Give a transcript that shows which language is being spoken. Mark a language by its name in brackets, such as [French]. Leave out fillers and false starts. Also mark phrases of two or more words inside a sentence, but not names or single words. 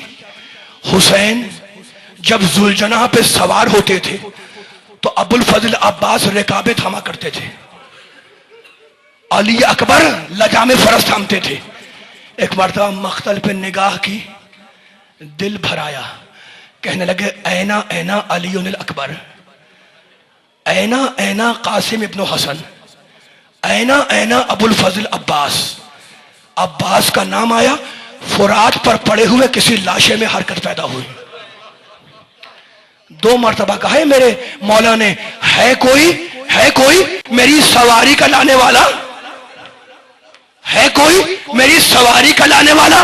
[Urdu] حسین جب ذوالجناح پہ سوار ہوتے تھے تو ابو الفضل عباس رکابیں تھاما کرتے تھے، علی اکبر لجام فرس تھامتے تھے. ایک مرتبہ مقتل پہ نگاہ کی، دل بھر آیا، کہنے لگے [Arabic] اینا اینا علی الاکبر، اینا اینا قاسم ابن حسن، اینا اینا ابو الفضل عباس. [Urdu] عباس کا نام آیا، فرات پر پڑے ہوئے کسی لاشے میں حرکت پیدا ہوئی. 2 مرتبہ کہا ہے میرے مولا نے، ہے کوئی میری سواری کا لانے والا، ہے کوئی میری سواری کا لانے والا.